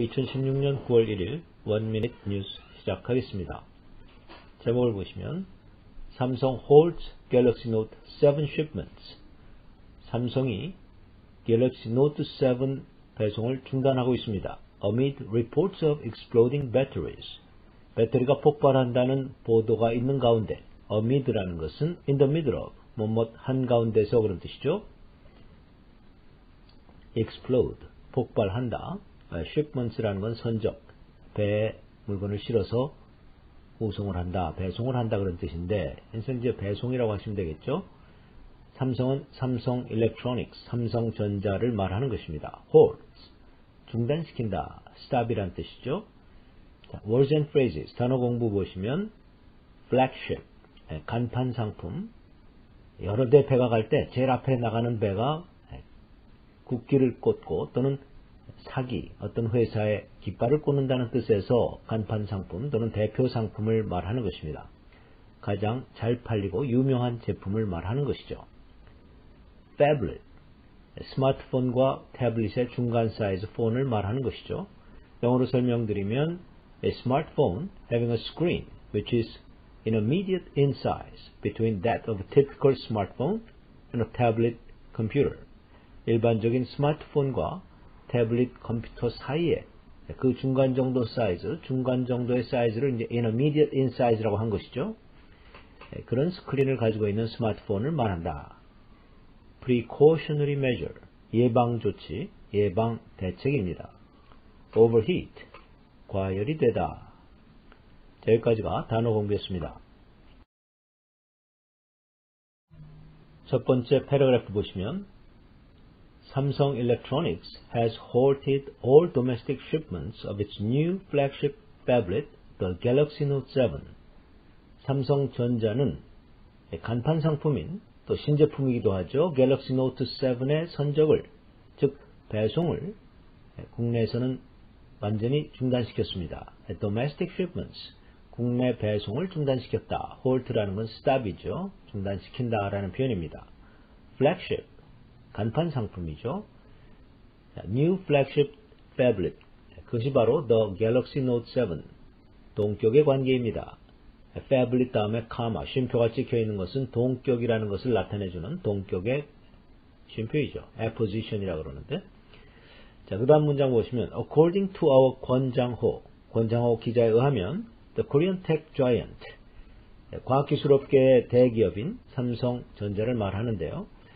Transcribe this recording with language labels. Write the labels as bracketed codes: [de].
[ko] 2016년 9월 1일 원미닛 뉴스 시작하겠습니다. 제목을 보시면 [en] 삼성 holds Galaxy Note 7 shipments. [ko] 삼성이 갤럭시 노트 7 배송을 중단하고 있습니다. [en] Amid reports of exploding batteries. [ko] 배터리가 폭발한다는 보도가 있는 가운데 amid라는 것은 [en] in the middle of, [ko] 뭐뭐 한가운데서 그런 뜻이죠. explode, 폭발한다. shipments라는 건 선적, 배에 물건을 실어서 후송을 한다, 배송을 한다 그런 뜻인데 현재 배송이라고 하시면 되겠죠. 삼성은 삼성 일렉트로닉스, 삼성전자를 말하는 것입니다. holds, 중단시킨다, stop이란 뜻이죠. 자, words and phrases, 단어 공부 보시면 flagship, 간판 상품, 여러 대 배가 갈 때 제일 앞에 나가는 배가 국기를 꽂고 또는 사기, 어떤 회사의 깃발을 꽂는다는 뜻에서 간판 상품 또는 대표 상품을 말하는 것입니다. 가장 잘 팔리고 유명한 제품을 말하는 것이죠. tablet, 스마트폰과 태블릿의 중간 사이즈 폰을 말하는 것이죠. 영어로 설명드리면 [en] a smartphone having a screen which is intermediate in size between that of a typical smartphone and a tablet computer. [ko] 일반적인 스마트폰과 태블릿 컴퓨터 사이에 그 중간 정도 사이즈, 중간 정도의 사이즈를 이제 intermediate in size라고 한 것이죠. 그런 스크린을 가지고 있는 스마트폰을 말한다. precautionary measure, 예방 조치, 예방 대책입니다. overheat, 과열이 되다. 자, 여기까지가 단어 공부였습니다. 첫 번째 패러그래프 보시면 [en] Samsung Electronics has halted all domestic shipments of its new flagship tablet, the Galaxy Note 7. [ko] 삼성전자는 간판 상품인 또 신제품이기도 하죠. 갤럭시 노트 7의 선적을, 즉 배송을 국내에서는 완전히 중단시켰습니다. [en] Domestic shipments, [ko] 국내 배송을 중단시켰다. halt라는 건 stop이죠. 중단시킨다라는 표현입니다. flagship, 간판 상품이죠. New flagship tablet, 그것이 바로 The Galaxy Note 7, 동격의 관계입니다. tablet 다음에 카마, 쉼표가 찍혀있는 것은 동격이라는 것을 나타내주는 동격의 쉼표이죠. apposition이라고 그러는데. 자, 그 다음 문장 보시면 [en] According to our [ko] 권장호 기자에 의하면 [en] The Korean Tech Giant, [ko] 과학기술업계의 대기업인 삼성전자를 말하는데요.